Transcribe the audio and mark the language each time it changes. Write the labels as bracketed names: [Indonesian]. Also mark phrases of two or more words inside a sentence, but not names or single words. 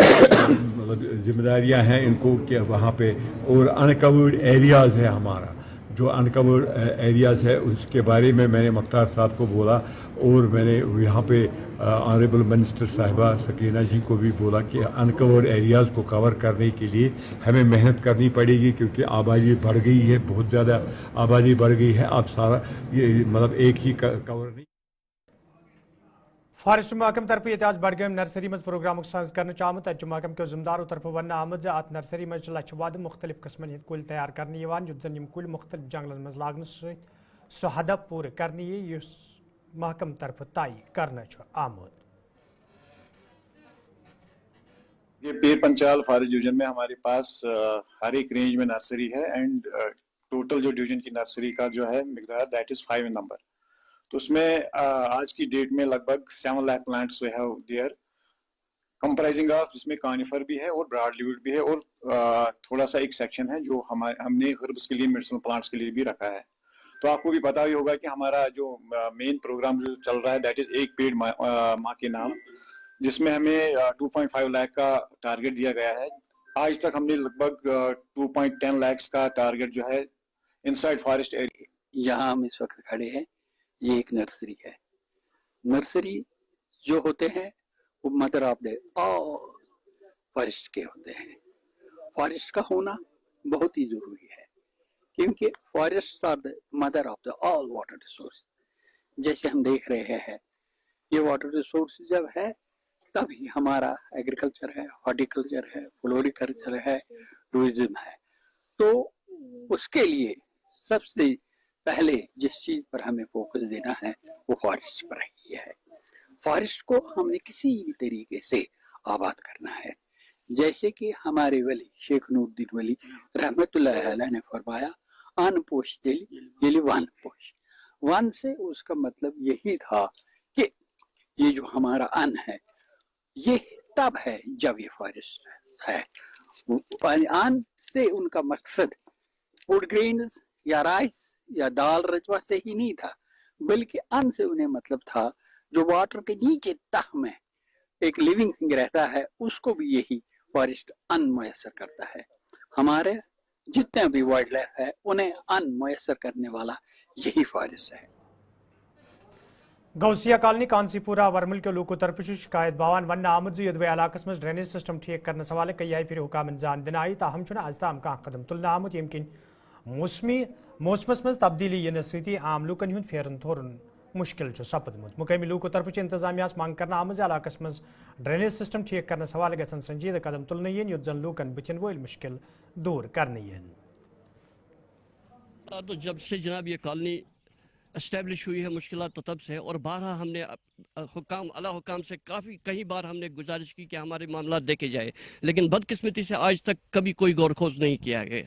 [Hindi] जिम्मेदारियाँ हैं इनको कि वहाँ पे, और [English] uncovered areas [Hindi] है हमारा जो [English] uncover areas [Hindi] है उसके बारे में मैंने मुख्तार साहब को बोला, और मैंने यहाँ पे [English] honorable minister [Hindi] साहिबा सकीना जी को भी बोला कि [English] uncover areas [Hindi] को कवर करने के लिए हमें मेहनत करनी पड़ेगी, क्योंकि आबादी बढ़ गई है, बहुत ज़्यादा आबादी बढ़ गई है। आप सारा ये मतलब एक ही कवर नहीं। [Kashmiri] फॉरेस्ट महकम तरफ आज बडगाम नर्सरी मज प्रोग्राम साज कर आमुत महकम के जिम्मेदारों तरफ वन आमुत अत नर्सरी मज लछ वाद मुख्तलिफ किस्मन हंद कुल तैयार करने युत जन कुल मुख्तलिफ जंगलन मज लागन सह हदफ पूरे करने महकम तरफ तय करना आमुत। [Hindi] ये पीर पंचाल [English] forest division [Hindi] में हमारे पास हर एक रेंज में नर्सरी है, [English] and total [Hindi] जो डिवीजन की नर्सरी का जो है मिकदार [English] that is 5 in number. [Hindi] तो उसमें आज की डेट में लगभग 7 लाख [English] plants we have there, comprising of [Hindi] जिसमें कानिफर भी है और ब्रॉडलीवुड भी है, और थोड़ा सा एक सेक्शन है जो हमने हर्ब्स के लिए, [English] medicinal plants [Hindi] के लिए भी रखा है। तो आपको भी पता ही होगा कि हमारा जो [English] main program [Hindi] जो चल रहा है [English] that is [Hindi] एक पेड़ माँ के नाम, जिसमें हमें 2.5 लाख का टारगेट दिया गया है। आज तक हमने लगभग 2.10 लाख का टारगेट जो है [English] inside forest area. [Hindi] यहाँ हम इस वक्त खड़े हैं, ये एक नर्सरी है। नर्सरी जो होते हैं वो [English] mother of the all forest [Hindi] के होते हैं। फॉरेस्ट का होना बहुत ही जरूरी है, क्योंकि [English] forest are the mother of the all water resource. [Hindi] जैसे हम देख रहे हैं, ये [English] water resource [Hindi] जब है तभी हमारा एग्रीकल्चर है, हॉर्टिकल्चर है, फ्लोरिकल्चर है, टूरिज्म है। तो उसके लिए सबसे पहले जिस चीज पर हमें फोकस देना है वो फॉरेस्ट पर ही है। फॉरेस्ट को हमने किसी भी तरीके से आबाद करना है। जैसे कि हमारे वली शेख नूरुद्दीन वली [Arabic] رحمة الله عليه [Hindi] ने फरमाया, [Kashmiri] अन पोश दिली वन पोश। [Hindi] वन से उसका मतलब यही था कि ये जो हमारा अन्न है ये तब है जब ये फॉरेस्ट है। अन्न से उनका मकसद [English] food grains [Hindi] या राइस या दाल रजवा से ही नहीं था, बल्कि अन्न से उन्हें मतलब था जो वाटर के नीचे तह में एक [English] living thing [Hindi] रहता है, उसको भी यही फॉरेस्ट अन्न मुयस्सर करता है। हमारे जितने भी [English] wild life [Hindi] है उन्हें अन्न मुयस्सर करने वाला यही फॉरेस्ट है। [Kashmiri] गौसिया कॉलोनी कांसीपुरा वरमल के लोगों तरफ शिकायत बावान वन आमुद यदवे इलाकस मज [English] drainage system [Kashmiri] ठीक करने सवाल कई आई फिर हुकाम जान दिन आई ताहम चुना आज ताम का कदम तुलना आमुद यमकिन मौसमस मज तब्दीली यन स्थिति आम लूकन हुंद फेरन थोरन मुश्किल सपदमुत। मुकामी लोगों तरफ इंतजामिया मांग करना आमज इलाकस मज [English] drainage system [Kashmiri] ठीक करने सवाल गसन संजीदा कदम तुलना युत जन लूकन बचन वोल मुश्किल दूर करने। [Hindi] तो जब से जनाब ये [English] colony establish [Hindi] हुई है मुश्किलात तो तब से है, और बारहा हमने हुकाम अला हुकाम से कई बार हमने गुजारिश की कि हमारे मामला देखे जाए, लेकिन बदकिस्मती से आज तक कभी कोई गौर खोज नहीं किया गया।